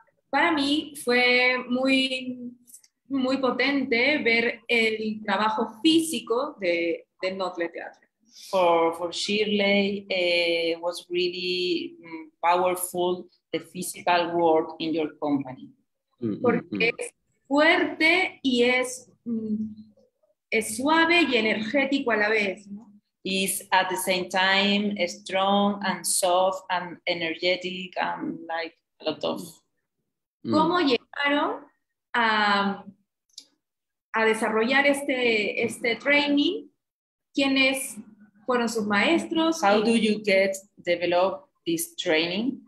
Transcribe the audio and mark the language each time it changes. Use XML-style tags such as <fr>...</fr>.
<es>Para mí fue muy potente ver el trabajo físico de Nottle Teatro.</es> <en>For Shirley, was really powerful the physical work in your company.</en> <es>Porque es fuerte y es suave y energético a la vez, ¿no?</es> <en>Is at the same time strong and soft and energetic and like a lot of.</en> <es>¿Cómo llegaron a desarrollar este training? ¿Quiénes fueron sus maestros?</es> <en>How do you develop this training?</en>